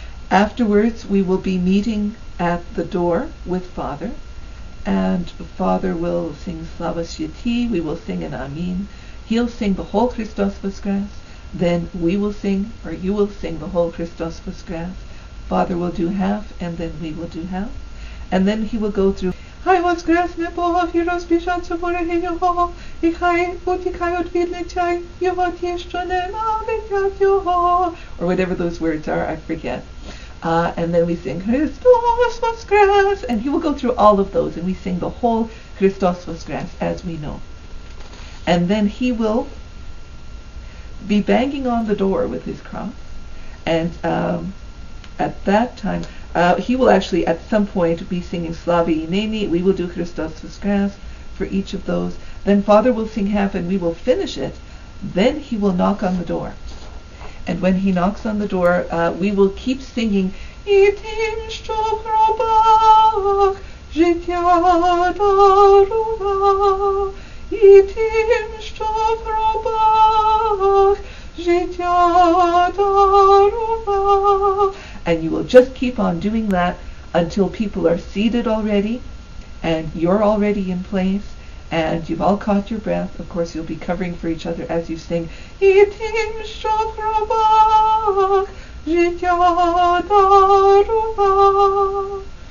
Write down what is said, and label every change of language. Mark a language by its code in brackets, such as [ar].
[en] Afterwards, we will be meeting at the door with Father, and Father will sing Slava Święty, we will sing an Amen. He'll sing the whole Khrystos Voskres, then we will sing, or you will sing the whole Khrystos Voskres. Father will do half, and then we will do half. And then he will go through [uk] Хай воскресне Бог і розпишаться вороги Його, і хай утікають від лиця Його ті, що ненавидять Його, [en] or whatever those words are, I forget. And then we sing Khrystos Voskres, and he will go through all of those, and we sing the whole Khrystos Voskres as we know. And then he will be banging on the door with his cross, and at that time he will actually at some point be singing Slavi Ineni. We will do Khrystos Voskres for each of those. Then Father will sing half and we will finish it. Then he will knock on the door. And when he knocks on the door, we will keep singing [uk] І тим, що в гробах життя дарував, І тим, що в гробах життя дарував. [en] And you will just keep on doing that until people are seated already and you're already in place and you've all caught your breath. Of course, you'll be covering for each other as you sing [uk] І тим, що в гробах життя дарував.